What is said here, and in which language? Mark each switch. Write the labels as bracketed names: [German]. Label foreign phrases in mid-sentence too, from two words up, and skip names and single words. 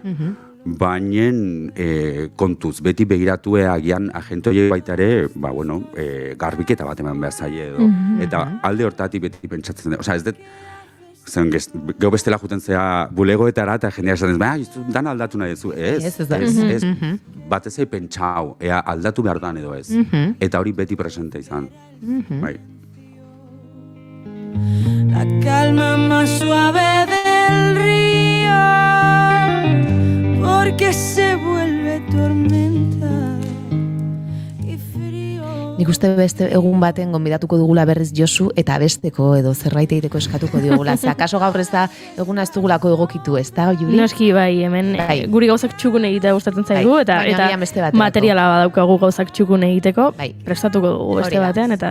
[Basque] Baina kontuz, beti begiratu agian agente horiek baita ere, garbiketa bat eman behar zaie edo. Eta alde hortatik beti pentsatzen dut. Ez dut, geho bestela juten zea bulegoetara eta jendeak esaten ez dan aldatu nahi duzu. Ez, batez egin pentsau, ea aldatu behar dan edo ez. Eta hori beti presente izan. [Spanish] La calma más suave del río, porque se vuelve tormenta y frío. [Basque] Nik uste beste egun baten gonbidatuko dugula berriz Josu eta besteko edo zerbait egiteko eskatuko diogula. Ze akaso gaur ez da eguna ez dugulako egokitu, ez da, Juri? Noski hemen guri gauzak txukun egitea gustatzen zaigu eta materiala badaukagu gauzak txukun egiteko, prestatuko dugu beste batean eta